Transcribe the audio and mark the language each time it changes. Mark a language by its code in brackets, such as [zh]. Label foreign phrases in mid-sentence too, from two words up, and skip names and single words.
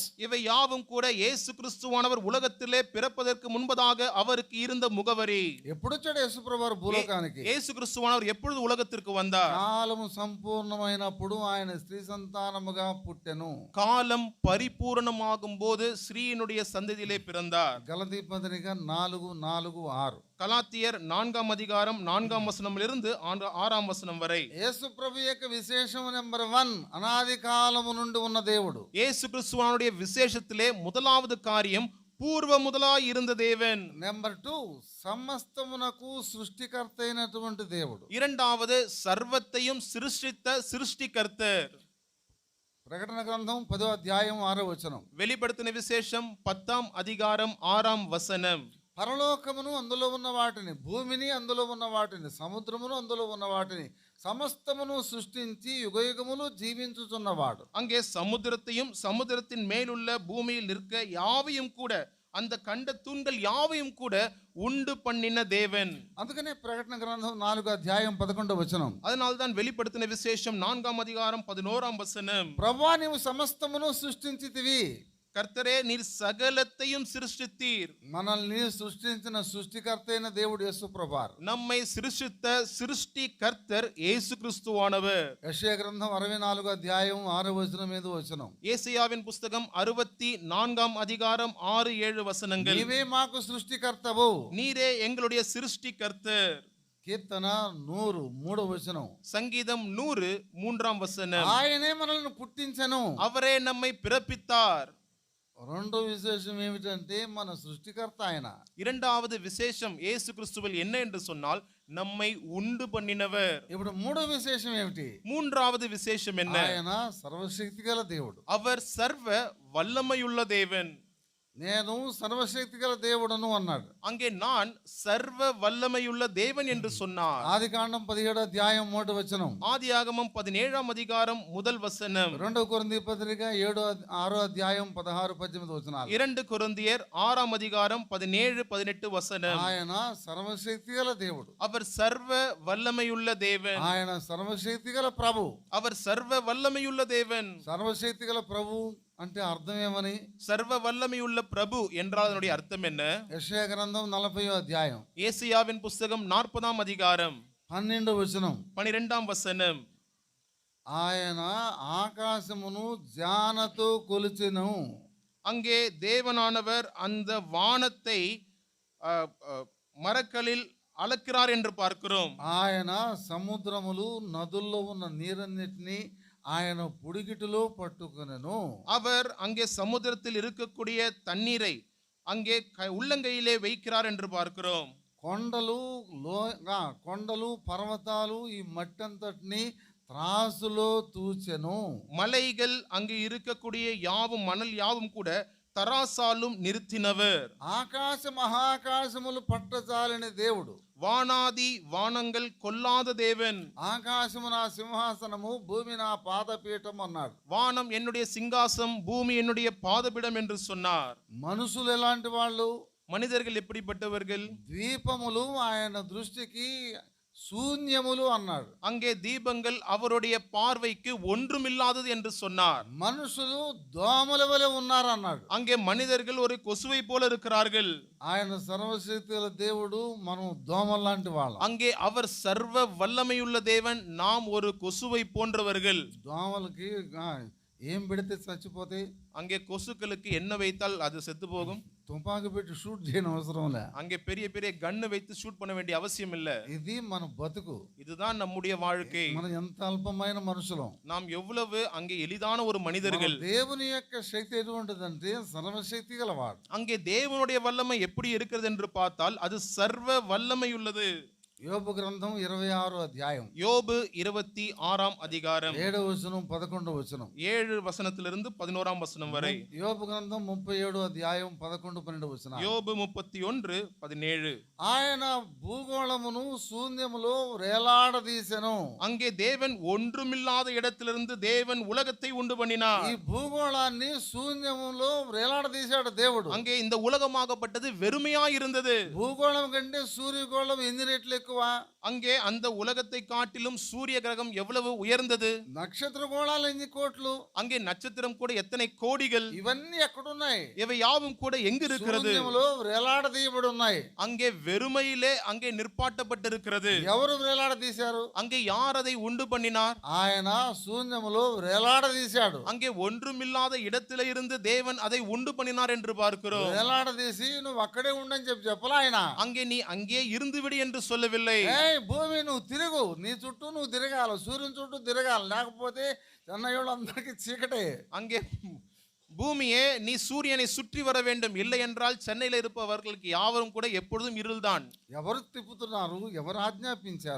[ta] இவை யாவும் கூட இயேசு கிறிஸ்துவானவர் உலகத்திலே பிறப்பதற்கு முன்பதாக அவருக்கு இருந்த முகவரி. [te] ఎప్పుడొచ్చాడు యేసు ప్రభువారు భూలోకానికి? [ta] இயேசு கிறிஸ்துவானவர் எப்பொழுது உலகத்திற்கு வந்தார்? [te] కాలము సంపూర్ణమైనప్పుడు ఆయన స్త్రీ సంతానముగా పుట్టెను. [ta] காலம் பரிபூரணமாகும் போது ஸ்ரீயினுடைய சந்ததியிலே பிறந்தார். [te] గలతీ పత్రిక 4:4-6. [ta] கலாத்தியர் 4ஆம் அதிகாரம் 4ஆம் வசனமிலிருந்து 6ஆம் வசனம் வரை. [te] యేసు ప్రభు యొక్క విశేషం నెంబర్ 1, అనాది కాలము నుండి ఉన్న దేవుడు. [ta] இயேசு கிறிஸ்துவானுடைய விசேஷத்திலே முதலாவது காரியம் పూర్వ முதலாய் இருந்த தேவன். [te] నెంబర్ 2, సమస్తమునకు సృష్టికర్త అయినటువంటి దేవుడు. [ta] இரண்டாவது சர்வத்தையும் சிருஷ்டித்த சிருஷ்டிகர்த்தர். [te] ప్రకటన గ్రంథం 10:6. [ta] வெளிப்படுத்தின விசேஷம் 10ஆம் அதிகாரம் 6ஆம் வசனம். [te] పరలోకమును అందులో ఉన్న వాటిని, భూమిని అందులో ఉన్న వాటిని, సముద్రమును అందులో ఉన్న వాటిని సమస్తమును సృష్టించి యుగయుగములు జీవించుచున్నవాడు. [ta] அங்கே சமுத்திரத்தையும் சமுத்திரத்தின் மேலுள்ள பூமியில் நிற்க யாவையும் கூட, அந்த கண்ட தூண்கள் யாவையும் கூட உண்டு பண்ணின தேவன். [te] అందుకనే ప్రకటన గ్రంథం 4:11. [ta] அதனால்தான் வெளிப்படுத்தின விசேஷம் 4ஆம் அதிகாரம் 11ஆம் வசனம். [te] ప్రభువా నీవు సమస్తమును సృష్టించితివి. [ta] கர்த்தரே நீர் சகலத்தையும் சிருஷ்டித்தீர். [te] మనల్ని సృష్టించిన సృష్టికర్త అయిన దేవుడు యేసు ప్రభువారు. [ta] நம்மை சிருஷ்டித்த சிருஷ்டி கர்த்தர் இயேசு கிறிஸ்துவானவர். [te] యెషయా గ్రంథం 64:6-7. [ta] ஏசாயாவின் புஸ்தகம் 64ஆம் அதிகாரம் 6-7 வசனங்கள். [te] నీవే మాకు సృష్టికర్తవు. [ta] நீரே எங்களுடைய சிருஷ்டி கர்த்தர். [te] కీర్తన 100:3. [ta] சங்கீதம் 100:3 வசனம். [te] ఆయనే మనల్ని పుట్టించెను. [ta] அவரே நம்மை பிறப்பித்தார். [te] రెండో విశేషం ఏమిటంటే మన సృష్టికర్త ఆయన. [ta] இரண்டாவது விசேஷம் இயேசு கிறிஸ்துவில் என்ன என்று சொன்னால் நம்மை உண்டு பண்ணினவர். [te] ఇప్పుడు మూడో విశేషం ఏమిటి? [ta] மூன்றாவது விசேஷம் என்ன? [te] ఆయన సర్వశక్తి గల దేవుడు. [ta] அவர் சர்வ வல்லமையுள்ள தேவன். [te] నేను సర్వశక్తి గల దేవుడను అన్నాడు. [ta] அங்கே நான் சர்வ வல்லமையுள்ள தேவன் என்று சொன்னார். [te] ఆదికాండం 17:3. [ta] ஆதியாகமம் 17ஆம் அதிகாரம் 1 வசனம். [te] 2 కొరింథీ పత్రిక 6:18. [ta] 2 கொரிந்தியர் 6ஆம் அதிகாரம் 17-18 வசனம். [te] ఆయన సర్వశక్తి గల దేవుడు. [ta] அவர் சர்வ வல்லமையுள்ள தேவன். [te] ఆయన సర్వశక్తి గల ప్రభు. [ta] அவர் சர்வ வல்லமையுள்ள தேவன். [te] సర్వశక్తి గల ప్రభు అంటే అర్థం ఏమని? [ta] சர்வ வல்லமையுள்ள பிரபு என்றால் அதனுடைய அர்த்தம் என்ன? [te] యెషయా గ్రంథం 40:. [ta] ஏசாயாவின் புஸ்தகம் 40ஆம் அதிகாரம் 12 வசனம். [te] ఆయన ఆకాశమును జ్ఞానతో కొలిచెను. [ta] அங்கே தேவனானவர் அந்த வானத்தை மரக்கலில் அளக்கிறார் என்று பார்க்கிறோம். [te] ఆయన సముద్రములు నదుల్లో ఉన్న నీరన్నిటిని ఆయన పుడిగిటిలో పట్టుకొనెను. [ta] அவர் అங்கே సముద్రத்தில் இருக்கக்கூடிய தண்ணீரை அங்கே உள்ளங்கையிலே வைக்கிறார் என்று பார்க்கிறோம். [te] కొండలు పర్వతాలు ఈ మట్టంతటిని త్రాసులో తూచెను. [ta] மலைகள் அங்கே இருக்கக்கூடிய யாவும் மணல் யாவும் கூட தராசாலும் நிறுத்தினவர். [te] ఆకాశ మహాకాశములు పట్టజాలిన దేవుడు. [ta] வானாதி வானங்கள் கொல்லாத தேவன். [te] ఆకాశము నా సింహాసనము, భూమి నా పాదపీఠం అన్నాడు. [ta] வானம் என்னுடைய சிங்காசம், பூமி என்னுடைய பாதபீடம் என்று சொன்னார். [te] మనుషులు ఎలాంటి వాళ్ళు? [ta] மனிதர்கள் எப்படிப்பட்டவர்கள்? [te] ద్వీపములు ఆయన దృష్టికి శూన్యములు అన్నాడు. [ta] அங்கே தீபங்கள் அவருடைய பார்வைக்கு ஒன்றுமில்லாதது என்று சொன்னார். [te] మనుషులు దోమల వలె ఉన్నారు అన్నాడు. [ta] அங்கே மனிதர்கள் ஒரு கொசுவை போல இருக்கிறார்கள். [te] ఆయన సర్వశక్తి గల దేవుడు, మనం దోమల లాంటి వాళ్ళం. [ta] அங்கே அவர் சர்வ வல்லமையுள்ள தேவன், நாம் ஒரு கொசுவை போன்றவர்கள். [te] దోమలకి ఏం పెడితే చచ్చిపోతాయి? [ta] அங்கே கொசுக்களுக்கு என்ன வைத்தால் அது செத்து போகும். [te] తుపాకి పెట్టి షూట్ చేయడం అవసరం లే. [ta] அங்கே பெரிய பெரிய கன்னு வைத்து ஷூட் பண்ண வேண்டிய அவசியம் இல்ல. [te] ఇది మన బతుకు. [ta] இதுதான் நம்முடைய வாழ்க்கை. [te] మనం ఎంత అల్పమైన మనుషులం. [ta] நாம் எவ்வளவு அங்கே எளிதான ஒரு மனிதர்கள். [te] దేవుని యొక్క శక్తి ఎటువంటిదంటే సర్వశక్తి గలవాడు. [ta] அங்கே தேவனுடைய வல்லமை எப்படி இருக்கிறது என்று பார்த்தால் அது சர்வ வல்லமை உள்ளது. [te] యోబు గ్రంథం 26వ అధ్యాయం [ta] யோபு 26ஆம் அதிகாரம் [te] 7వ వచనం 11వ వచనం [ta] 7 வசனத்திலிருந்து 11ஆம் வசனம் வரை. [te] యోబు గ్రంథం 37వ అధ్యాయం 11 12 వచనాలు. [ta] யோபு 31:17. [te] ఆయన భూగోళమును శూన్యములో వేలాడదీసెను. [ta] அங்கே தேவன் ஒன்றுமில்லாத இடத்திலிருந்து தேவன் உலகத்தை உண்டு பண்ணினார். [te] ఈ భూగోళాన్ని శూన్యములో వేలాడదీశాడు దేవుడు. [ta] அங்கே இந்த உலகமாகப்பட்டது வெறுமையாய் இருந்தது. [te] భూగోళం కంటే సూర్యగోళం ఎన్ని రెట్లు ఎక్కువ? [ta] அங்கே அந்த உலகத்தை காட்டிலும் சூரிய கிரகம் எவ்வளவு உயர்ந்தது? [te] నక్షత్ర గోళాలు ఎన్ని కోట్లు? [ta] அங்கே நட்சத்திரம் கூட எத்தனை கோடிகள்? [te] ఇవన్నీ ఎక్కడున్నాయి? [ta] இவை யாவும் கூட எங்கு இருக்கிறது? [te] శూన్యములో వేలాడదీయబడి ఉన్నాయి. [ta] அங்கே வெறுமையிலே அங்கே நிற்பாட்டப்பட்டிருக்கிறது. [te] ఎవరు వేలాడదీశారు? [ta] அங்கே யார் அதை உண்டு பண்ணினார்? [te] ఆయన శూన్యములో వేలాడదీశాడు. [ta] அங்கே ஒன்றுமில்லாத இடத்திலே இருந்து தேவன் அதை உண்டு பண்ணினார் என்று பார்க்கிறோம். [te] వేలాడదీసి నువ్వు అక్కడే ఉండని చెప్పలా ఆయన. [ta] அங்கே நீ அங்கே இருந்து விடு என்று சொல்லவில்லை. [te] భూమి నువ్వు తిరుగు, నీ చుట్టూ నువ్వు తిరగాలి, సూర్యుని చుట్టూ తిరగాలి, లేకపోతే చెన్నయ్యోళ్ళందరికీ చీకటే. [ta] அங்கே பூமியே நீ சூரியனை சுற்றி வர வேண்டும், இல்லை என்றால் சென்னையில் இருப்பவர்களுக்கு யாவரும் கூட எப்பொழுதும் இருள்தான். [te] ఎవరు తిప్పుతున్నారు? ఎవరు ఆజ్ఞాపించారు?